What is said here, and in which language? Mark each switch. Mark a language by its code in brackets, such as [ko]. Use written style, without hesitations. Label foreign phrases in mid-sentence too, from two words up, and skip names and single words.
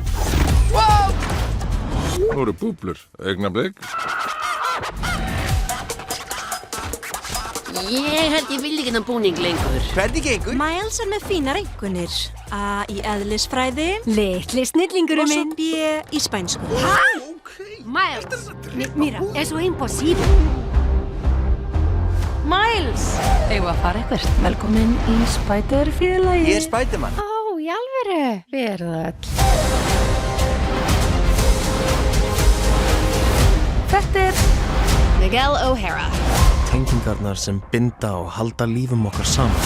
[is] Nú eru búblur, augnablik. Ég held ég vil ekki þennan búning lengur. Hvernig gengur? Miles með fínar einkunnir. A í eðlisfræði. Litli snillingurum Og svo minn. B í spænsku. [es] Miles, mira, eso es imposible. [is] Miles! Eigum að fara eitthvað. Velkomin í Spider-félagið. Ég Spider-Man. Ó, í alvöru. Við erum það öll. Þetta er Miguel O'Hara. Tengingarnar sem binda og halda lífum okkar saman.